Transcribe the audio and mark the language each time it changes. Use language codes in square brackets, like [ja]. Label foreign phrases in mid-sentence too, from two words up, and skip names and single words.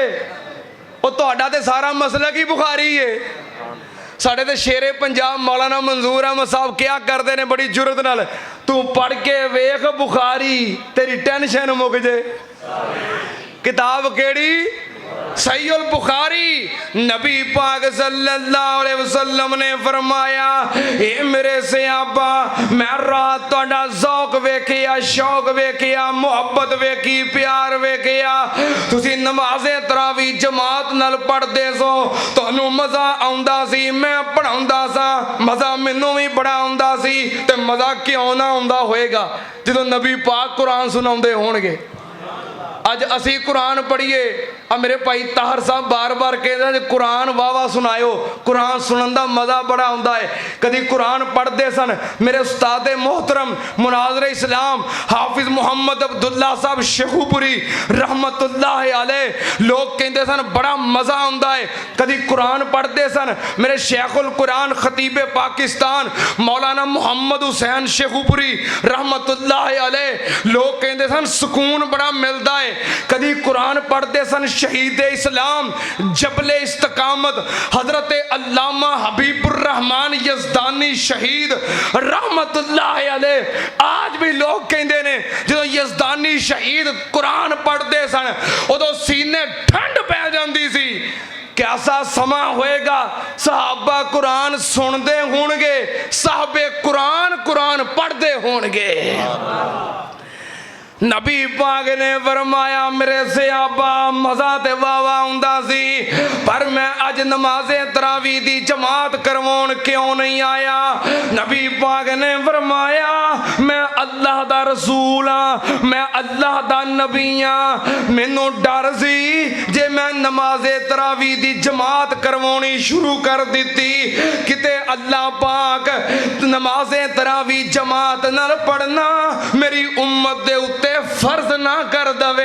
[pa] وہ تہاڈا تے سارا مسلک ہی بخاری ہے. ساڈے تے شیرِ پنجاب مولانا منظور احمد صاحب [ur] کیا کرتے ہیں [pa] بڑی جرأت نال، تو پڑھ کے ویکھ بخاری، تیری ٹینشن مک جے. کتاب کیہڑی؟ صحیح البخاری. نبی پاک [ar] صلی اللہ علیہ وسلم [pa] نے فرمایا، اے میرے صحابہ، میں رات تہاڈا ذوق ویکھیا، شوق ویکھیا، محبت ویکھی، پیار ویکھیا، تسی نمازِ تراویح جماعت نال پڑھدے سو، تہانوں مزہ آؤندا سی، میں پڑھاؤندا سا، مزہ مینوں بھی بڑا آؤندا سی، تے مزہ کیوں نہ آؤندا ہوئے گا جدوں نبی پاک قرآن سناؤندے ہون گے. اج اسی قرآن پڑھیے, [ur] اب میرے بھائی طاہر صاحب بار بار کہتے [pa] قرآن واہ واہ سنایو، قرآن سنن دا مزہ بڑا آؤندا ہے. کدی قرآن پڑھتے سن میرے استاد محترم مناظرِ اسلام حافظ محمد عبداللہ صاحب شیخوپوری [ar] رحمۃ اللہ علیہ, [pa] لوگ کہتے سن بڑا مزہ آؤندا ہے. کدی قرآن پڑھتے سن میرے شیخ القرآن خطیبِ پاکستان مولانا محمد حسین شیخوپوری [ar] رحمۃ اللہ علیہ, [ur] لوگ کہتے سن سکون بڑا ملتا ہے. [pa] کدی قرآن پڑھتے سن شہیدِ اسلام جبلِ استقامت حضرت علامہ حبیب الرحمٰن یزدانی شہید [ar] رحمۃ اللہ علیہ. [pa] آج بھی لوگ کہتے نے جو یزدانی شہید قرآن پڑھتے سن اودوں سینے ٹھنڈ پے جاتی سی. [ur] کیسا سماں ہوئے گا، صحابہ قرآن سنتے ہوں گے، صاحبِ قرآن قرآن پڑھتے ہوں گے. [pa] نبی پاک نے فرمایا، میرے صحابہ مزہ تے واہ واہ آؤندا سی، پر میں اج نمازِ تراویح دی جماعت کرواؤن کیوں نہیں آیا? نبی پاک نے فرمایا، میں اللہ دا رسول ہاں، میں اللہ دا نبی ہاں، مینوں ڈر سی جے میں نمازِ تراویح دی جماعت کرواؤنی شروع کر دتی، کتے اللہ پاک نمازِ تراویح جماعت نال پڑھنا میری امت دے اتے فرض نہ کر دیوے.